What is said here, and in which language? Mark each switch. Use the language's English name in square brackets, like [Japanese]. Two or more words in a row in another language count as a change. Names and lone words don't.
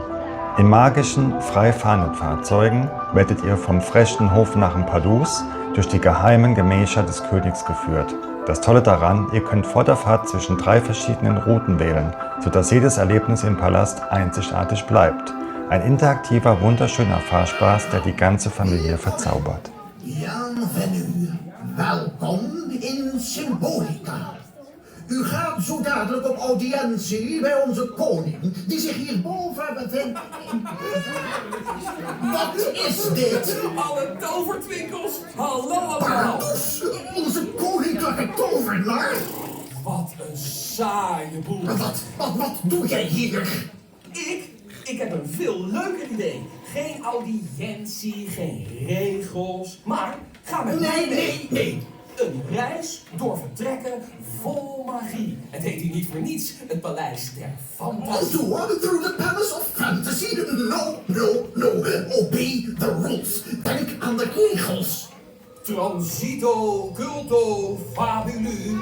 [German] In magischen, frei fahrenden Fahrzeugen werdet ihr vom frechen Hofnarren Pardoux durch die geheimen Gemächer des Königs geführt. Das Tolle daran, ihr könnt vor der Fahrt zwischen 3 verschiedenen Routen wählen, sodass jedes Erlebnis im Palast einzigartig bleibt. Ein interaktiver, wunderschöner Fahrspaß, der die ganze Familie verzaubert. [French] Bienvenue. [Dutch] Welkom in Symbolica. U gaat zo dadelijk op audiëntie bij onze koning, die zich hierboven bevindt. Wat is dit? Alle tovertwinkels, hallo allemaal. Pardoes, onze koninklijke tovenaar? Wat een saaie boel. Wat doe jij hier? Ik heb een veel leuker idee. Geen audiëntie, geen regels, maar ga met mij mee. Nee. Een reis door vertrekken vol magie. Het heet hier niet voor niets het Paleis der Fantasie. [English] Door through the palace of fantasy. No. Obey the rules. [Dutch] Denk aan de regels. Transito, culto, fabulu.